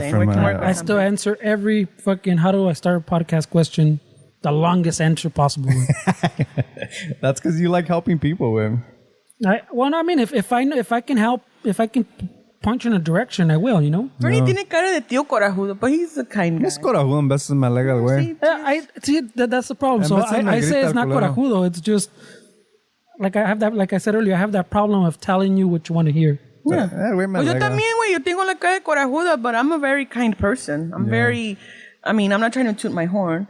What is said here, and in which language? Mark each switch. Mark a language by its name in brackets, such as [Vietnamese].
[English] Different, man. I still answer every fucking how do I start a podcast question the longest answer possible. That's because you like helping people, man. If I can help, if I can punch in a direction, I will, you know? [Spanish] Bernie tiene cara de tío corajudo, [English] but he's a kind guy. [Spanish] Es corajudo en veces me alega el güey. [English] That's the problem. So I say it's not corajudo. It's just like I have that. Like I said earlier, I have that problem of telling you what you want to hear. Yeah. [Spanish] Pues yo también, güey. Yo tengo la cara de corajuda, [English] but I'm a very kind person. I'm I'm not trying to toot my horn.